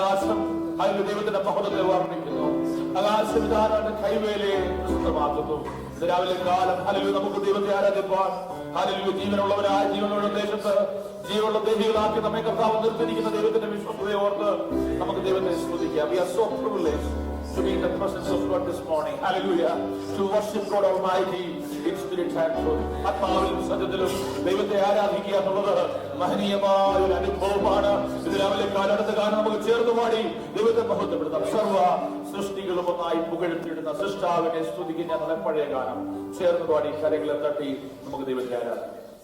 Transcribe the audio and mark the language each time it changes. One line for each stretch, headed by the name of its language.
Malayalam: ആകാശം ഹല്ലേലൂയ ദൈവത്തിന്റെ മഹത്വത്തെ വർണ്ണിക്കുന്നു. ആകാശം ഇതാരാണ് കൈവേലയെ പ്രസിദ്ധമാക്കുന്നു. ഇത് രാവിലെ കാലം ഹല്ലേലൂയ നമുക്ക് ദൈവത്തെ ആരാധിപ്പാൻ ഹല്ലേലൂയ ജീവനുള്ളവരായ ജീവനുള്ള ദേശത്ത് ജീവനുള്ള ദേഹികളാക്കി നമ്മെ കർത്താവ് നിർത്തിയിരിക്കുന്ന ദൈവത്തിന്റെ വിശ്വസ്തയെ ഓർത്ത് നമുക്ക് ദൈവത്തെ സ്തുതിക്കാം.
English: We are so privileged to be in the presence of God this morning. Hallelujah. To worship God Almighty in spirit and truth.
Malayalam: ആത്മാവിലും സത്യത്തിലും ദൈവത്തെ ആരാധിക്കുക എന്നുള്ളത് മഹനീയമായ ഒരു അനുഭവമാണ്. ഇത് രാവിലെ കാലത്ത് കാലം നമുക്ക് ചേർന്ന് പാടി ദൈവത്തെ മഹത്വപ്പെടുത്താം. സർവ്വ സൃഷ്ടികളും ഒന്നായി പുകഴ്ത്തിയിടുന്ന സൃഷ്ടാവിനെ സ്തുതിക്കുന്ന ഞങ്ങളുടെ പഴയ ഗാനം ചേർന്ന് പാടി കരകളെ തട്ടി നമുക്ക് ദൈവത്തെ ആരാധിക്കാം.